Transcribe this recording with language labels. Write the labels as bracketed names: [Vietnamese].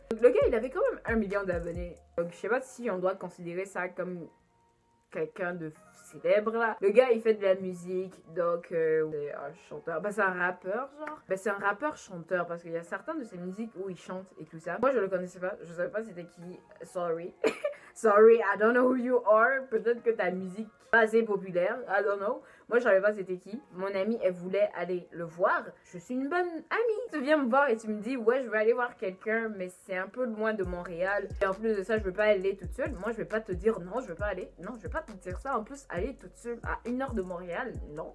[French] Donc, le gars, il avait quand même 1 million d'abonnés. Donc, je sais pas si on doit considérer ça comme quelqu'un de célèbre, là. Le gars, il fait de la musique, donc c'est un chanteur. Ben, c'est un rappeur, genre. Ben, c'est un rappeur-chanteur, parce qu'il y a certaines de ses musiques où il chante et tout ça. Moi, je le connaissais pas, je savais pas c'était qui. [English] Sorry. Sorry, I don't know who you are. [French] Peut-être que ta musique n'est pas assez populaire, [English] I don't know. [French] Moi, je savais pas c'était qui. Mon amie, elle voulait aller le voir. Je suis une bonne amie. Tu viens me voir et tu me dis, ouais, je vais aller voir quelqu'un, mais c'est un peu loin de Montréal. Et en plus de ça, je veux pas aller toute seule. Moi, je vais pas te dire, non, je veux pas aller. Non, je vais pas te dire ça. En plus, aller toute seule à 1 heure de Montréal, non.